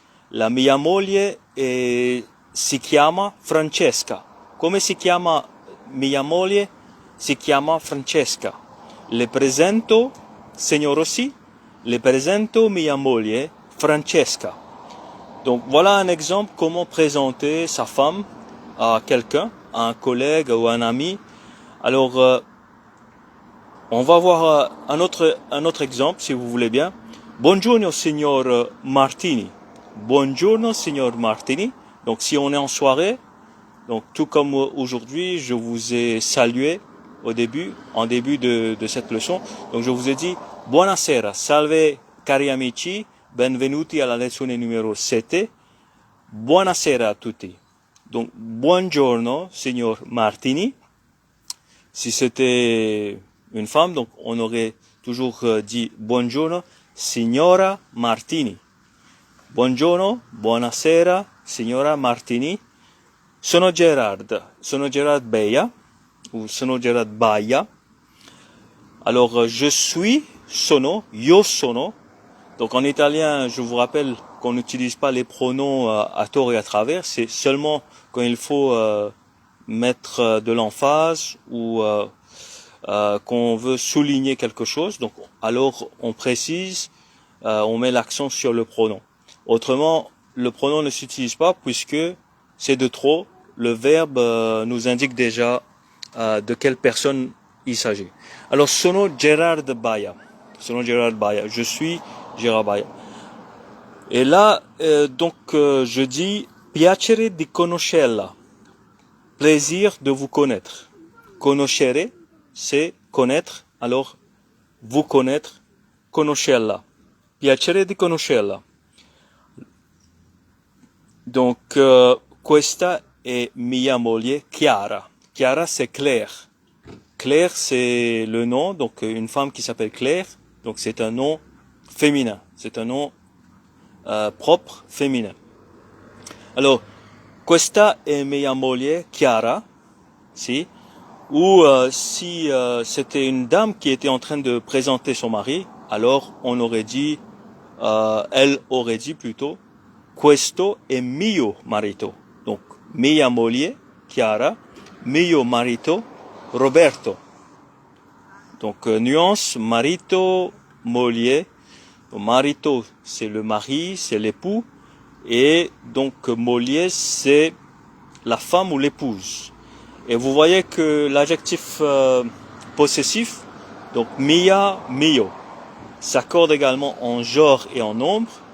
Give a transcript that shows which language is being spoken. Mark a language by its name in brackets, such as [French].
[Italian] La mia moglie si chiama Francesca. Come si chiama mia moglie? Si chiama Francesca. Le presento, signor Rossi, le presento mia moglie Francesca. [French] Donc voilà un exemple comment présenter sa femme à quelqu'un, à un collègue ou un ami. Alors on va voir un autre exemple si vous voulez bien. [Italian] Buongiorno signor Martini. Buongiorno signor Martini. [French] Donc si on est en soirée, donc tout comme aujourd'hui, je vous ai salué en début de cette leçon. Donc je vous ai dit [Italian] buonasera, salve cari amici, benvenuti alla lezione numero 7. Buonasera a tutti. Donc buongiorno signor Martini. [French] Si c'était une femme, donc on aurait toujours dit [Italian] buongiorno signora Martini. Buongiorno, buonasera, signora Martini. [French] Sono Gerard Beia, ou sono Gerard Baia. Alors, je suis [Italian] sono, io sono. [French] Donc en italien, je vous rappelle qu'on n'utilise pas les pronoms à tort et à travers, c'est seulement quand il faut mettre de l'emphase ou qu'on veut souligner quelque chose. Donc alors on précise, on met l'accent sur le pronom. Autrement, le pronom ne s'utilise pas puisque c'est de trop. Le verbe nous indique déjà de quelle personne il s'agit. Alors sono Gerard Baia. Sono Gerard Baia. Je suis Gerard Baia. Et là, je dis [Italian] piacere di conoscerla. [French] Plaisir de vous connaître. Conoscere, c'est connaître. Alors, vous connaître, conoscerla. [Italian] Piacere di conoscerla. Donc, questa è mia moglie Chiara. [French] Chiara, c'est Claire. Claire, c'est le nom, donc une femme qui s'appelle Claire. Donc, c'est un nom féminin. C'est un nom propre, féminin. [Italian] Alors, questa è mia moglie Chiara, si. [French] Ou si c'était une dame qui était en train de présenter son mari, alors on aurait dit, elle aurait dit plutôt, [Italian] questo è mio marito. Donc, mia moglie, Chiara, mio marito, Roberto. [French] Donc, nuance, marito, moglie. Donc, marito, c'est le mari, c'est l'époux. Et donc, moglie, c'est la femme ou l'épouse. Et vous voyez que l'adjectif possessif, donc mia, mio, s'accorde également en genre et en nombre.